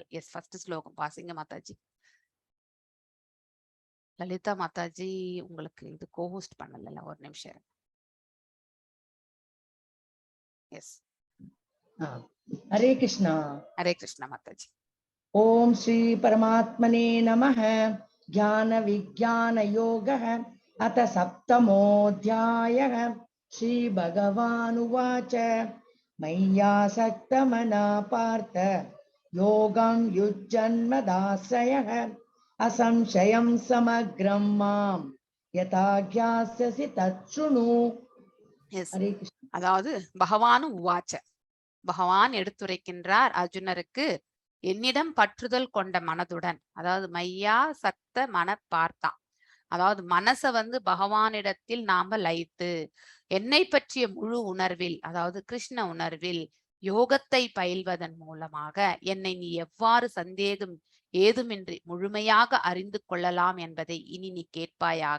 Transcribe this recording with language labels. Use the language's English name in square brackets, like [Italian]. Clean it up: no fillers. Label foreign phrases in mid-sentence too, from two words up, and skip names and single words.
[English] Yes, first [Tamil] ஸ்லோகம் பாசிங்க மாதாஜி. லலிதா மாதாஜி உங்களுக்கு இது கோஹோஸ்ட் பண்ணல, ஒரு நிமிஷம். எஸ், ஹரே கிருஷ்ணா. ஹரே கிருஷ்ணா மாதாஜி. [Sanskrit] ॐ श्री परमात्मने नमः. ज्ञान विज्ञान योगः अथ सप्तमोऽध्यायः. श्री भगवानुवाच मय्यासक्तमना पार्थ योगं युज्यन्मदाश्रयः असंशयं समग्रं मां यथा ज्ञास्यसि तच्छृणु. [Tamil] அதாவது [Sanskrit] भगवान् उवाच, [Tamil] பகவான் எடுத்துரைக்கின்றார் அர்ஜுனருக்கு, என்னிடம் பற்றுதல் கொண்ட மனதுடன், அதாவது [Sanskrit] मय्या सक्त मन [Tamil] பார்த்தான், அதாவது மனச வந்து பகவானிடத்தில் நாம லயித்து என்னை பற்றிய முழு உணர்வில், அதாவது கிருஷ்ண உணர்வில் யோகத்தை பயில்வதன் மூலமாக என்னை நீ எவ்வாறு சந்தேகம் ஏதுமின்றி முழுமையாக அறிந்து கொள்ளலாம் என்பதை இனி நீ கேட்பாயாக.